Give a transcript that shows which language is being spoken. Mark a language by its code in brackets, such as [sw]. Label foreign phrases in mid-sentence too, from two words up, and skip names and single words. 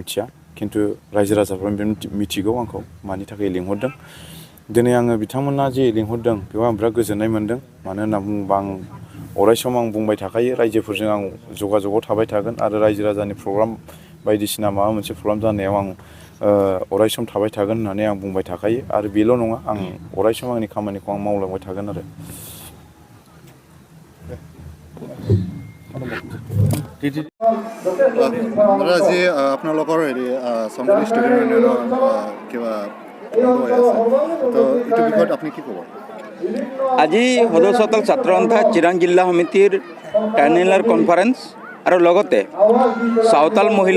[brx] मिथिया किन्तु रायजो राजाफ्रा मिथिगौ आंखौ मानि थाखाय लिंहरदों दिनै आङो बिथांमोना जे लिंहरदों बेयाव आं बिराद गोजोननाय मोन्दों मानो होनना बुङोबा आं अराय सम आं बुंबाय थाखायो रायजोफोरजों आं जगाजगआव थाबाय थागोन आरो रायजो राजानि प्रग्राम बायदिसिना माबा मोनसे प्रग्राम जानायाव आं अराय सम थाबाय थागोन होननानै आं बुंबाय थाखायो आरो बेल' नङा आं अराय सम आंनि खामानिखौ आं मावलांबाय थागोन आरो [as] আজি আপোনালোকৰ চম্বলি [en] student union [as] কিবা বন্ধ হৈ আছে তো এইটো বিষয়ত আপুনি কি ক'ব আজি সদৌ চাওতাল ছাত্ৰ সন্থা চিৰাং জিলা সমিতিৰ [en] terminal conference [as] আৰু লগতে চাওতাল মহিলা